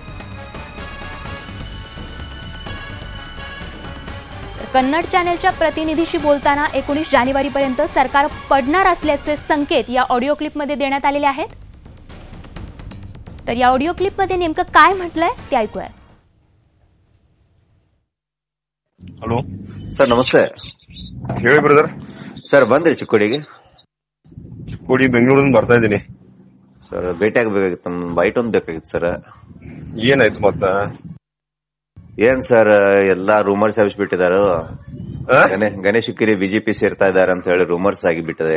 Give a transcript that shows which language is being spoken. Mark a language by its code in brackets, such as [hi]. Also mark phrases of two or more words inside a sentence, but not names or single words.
[mr] कन्नड चॅनलच्या प्रतिनिधीशी बोलताना 19 जानेवारीपर्यंत सरकार पडणार असल्याचे संकेत या ऑडिओ क्लिपमध्ये देण्यात आलेले आहेत। तर या ऑडिओ क्लिपमध्ये नेमकं काय म्हटलंय ते ऐकूया। [kn] ಹಲೋ ಸರ್ ನಮಸ್ತೆ। ಹೇಳಿ ಬ್ರದರ್। ಸರ್ ಬಂದ್ರಿ ಚಿಕ್ಕೋಡಿಗೆ? ಚಿಕ್ಕೋಡಿ ಬೆಂಗಳೂರಿಂದ ಬರ್ತಾ ಇದ್ದೀನಿ ಸರ್, ಭೇಟಿ ಆಗಬೇಕಾಗಿತ್ತು, ನಮ್ಮ ಬೈಟ್ ಒಂದು ಬೇಕಾಗಿತ್ತು ಸರ್। ಏನಾಯ್ತು ಮತ್ತ? ಏನ್ ಸರ್ ಎಲ್ಲಾ ರೂಮರ್ಸ್ ಹಬ್ಬಿಟ್ಟಿದ್ದಾರೆ, ಗಣೇಶ್ ಹುಕ್ಕೇರಿ ಬಿಜೆಪಿ ಸೇರ್ತಾ ಇದ್ದಾರೆ ಅಂತ ಹೇಳಿ ರೂಮರ್ಸ್ ಆಗಿಬಿಟ್ಟಿದೆ।